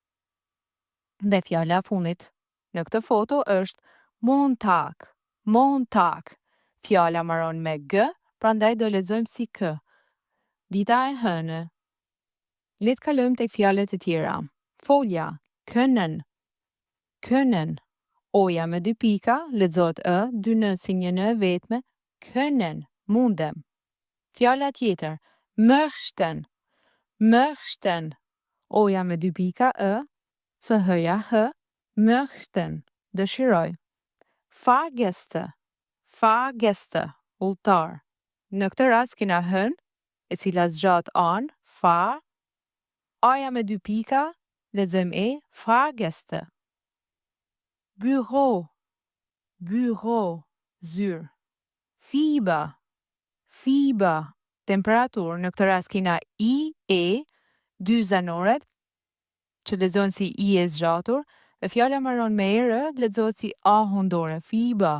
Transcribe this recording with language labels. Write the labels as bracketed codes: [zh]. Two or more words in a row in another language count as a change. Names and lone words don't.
[sq] Dhe fjala e fundit në këtë foto është [de] Montag, Montag. [sq] Fjala mbaron me g, prandaj do lexojmë si k. Dita e hënë. Le të kalojmë tek fjalët e tjera. Folja, [de] können, können. [sq] O-ja me 2 pika, lexohet ë, 2 n si një n e vetme, können, mundem. Fjala tjetër, [de] möchten, möchten. [sq] O-ja me 2 pika, ë, ch-ja h, möchten, dëshiroj. [de] Fahrgäste, Fahrgäste, [sq] udhëtar. Në këtë rast kena hën, e cila zgjat an, far, A-ja me 2 pika, lexojmë e, Fahrgäste. [de] Büro, Büro, zyrë. Fieber, Fieber, [sq] temperaturë. Në këtë rast kena i, e, 2 zanoret, që lexohen si i e zgjatur, dhe fjala mbaron me e, lexohet si a hundore, Fieber.